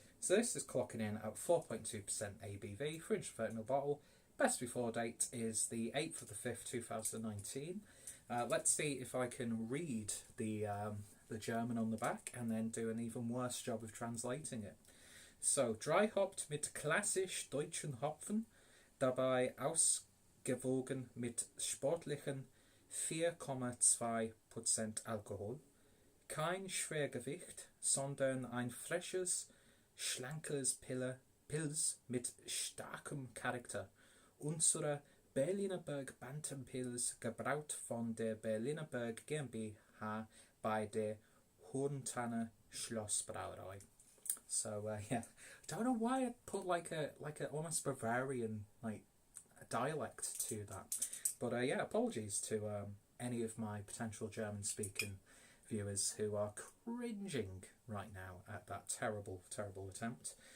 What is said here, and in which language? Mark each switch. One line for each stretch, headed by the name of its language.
English: So this is clocking in at 4.2% ABV, 330ml bottle. Best before date is the 8th of the 5th, 2019. Let's see if I can read the German on the back and then do an even worse job of translating it.
German: So, dry hopped mit klassisch deutschen Hopfen, dabei ausgewogen mit sportlichen 4,2% Alkohol. Kein Schwergewicht, sondern ein frisches, schlankes Pils mit starkem Charakter. Unsere Berliner Berg Bantam Pils, gebraut von der Berliner Berg GmbH bei der Hohentanne Schlossbrauerei.
English: So I don't know why I put like a almost Bavarian dialect to that, but apologies to any of my potential German speaking viewers who are cringing right now at that terrible attempt.